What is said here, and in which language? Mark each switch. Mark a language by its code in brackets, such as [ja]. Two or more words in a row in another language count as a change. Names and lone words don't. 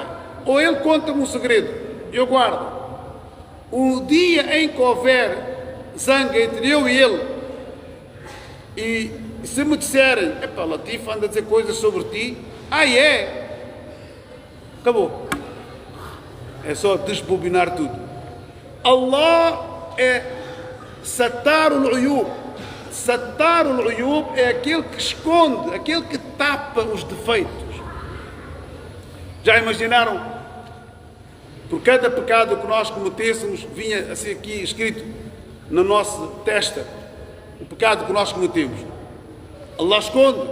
[pt] Ou ele conta-me um segredo, eu guardo. O dia em que houver zanga entre eu e ele, e se me disserem: epá, Latif anda a dizer coisas sobre ti, é? Acabou. É só desbobinar tudo. Allah é satar o uyub, [ar] ستار العيوب [pt] é aquele que esconde, aquele que tapa os defeitos. Já imaginaram? Por cada pecado que nós cometêssemos, vinha assim aqui escrito na nossa testa o pecado que nós cometemos. Allah esconde.